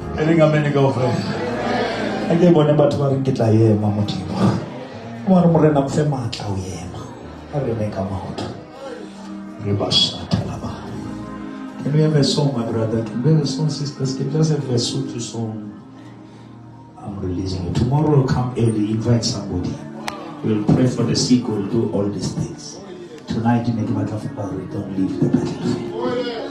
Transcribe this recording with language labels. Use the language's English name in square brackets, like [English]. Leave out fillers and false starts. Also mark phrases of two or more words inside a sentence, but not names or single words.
[Southern Sotho] ring amen kaofela. A ke bone batho ba reng ke tla ema Modimo. Wa re morena mfe matla o ema. A re ne ka maoto. Re ba shatala ba. [English] Can we have a song, my brother? Can we have a song, sisters? Can we just have a Sotho song? I'm releasing it. Tomorrow we'll come early, invite somebody. We'll pray for the sick, we'll do all these things. Tonight you make a matter of glory, don't leave the battlefield.